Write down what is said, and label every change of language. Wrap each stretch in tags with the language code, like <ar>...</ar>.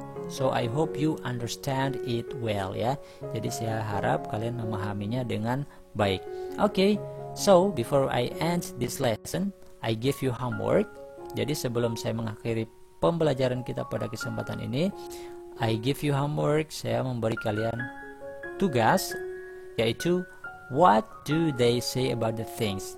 <en>So I hope you understand it well ya.</en> <id>Jadi saya harap kalian memahaminya dengan baik.</id> <en>Okay, so before I end this lesson, I give you homework.</en> <id>Jadi sebelum saya mengakhiri pembelajaran kita pada kesempatan ini,</id> <en>I give you homework.</en> <id>Saya memberi kalian tugas, yaitu</id> <en>what do they say about the things.</en>